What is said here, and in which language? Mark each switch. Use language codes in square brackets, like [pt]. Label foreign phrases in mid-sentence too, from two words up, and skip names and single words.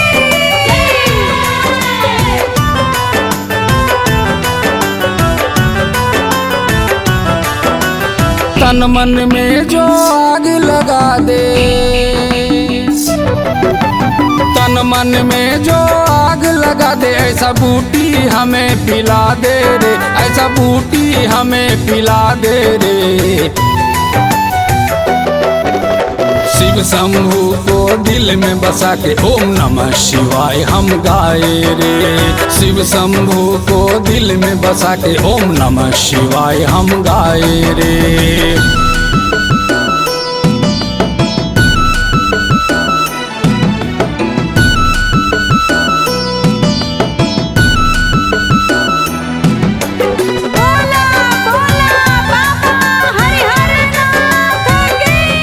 [hi] तन मन में जो आग लगा दे, तन मन में जो आग लगा दे, ऐसा बूटी हमें पिला दे रे, ऐसा बूटी हमें पिला दे रे। शिव शंभू को दिल में बसा के [sa] ओम नमः शिवाय [hi] हम गाए रे। शिव शंभू को दिल में बसा के [sa] ओम नमः शिवाय [hi] हम गाए रे। बोला बोला बाबा हरिहर नाथ की